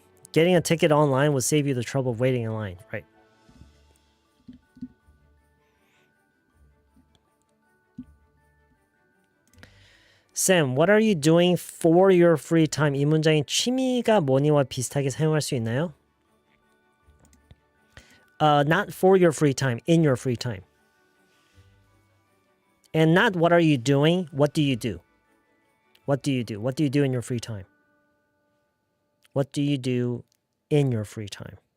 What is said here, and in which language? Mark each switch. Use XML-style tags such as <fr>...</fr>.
<en>Getting a ticket online will save you the trouble of waiting in line. Right. Sam, what are you doing for your free time?</en> <ko>이 문장이 취미가 뭐니와 비슷하게 사용할 수 있나요?</ko> <en>Not for your free time, in your free time. And not what are you doing, what do you do? What do you do? What do you do in your free time? What do you do in your free time?</en>